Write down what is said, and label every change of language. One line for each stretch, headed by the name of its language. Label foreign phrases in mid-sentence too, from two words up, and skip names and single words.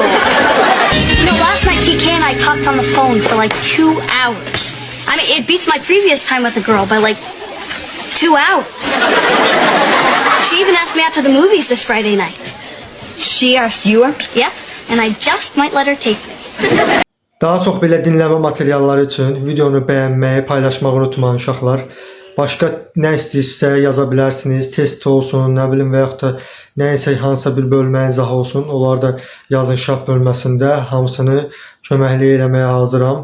English: You know, last night TK and I talked on the phone for like 2 hours. I mean, it beats my previous time with a girl by like 2 hours. She even asked me out to the movies this Friday night. She asked you out? Yep, and I just might let her take me.
Azerbaijani: Daha çox belə dinləmə materialları üçün videonu bəyənməyi, paylaşmağı unutmayın uşaqlar. Başqa nə istəyirsə yaza bilərsiniz. Test olsun, nə bilim və yaxud da nəysə hansısa bir bölmə izahı olsun. Onları da yazın şah bölməsində. Hamısını köməklik eləməyə hazıram.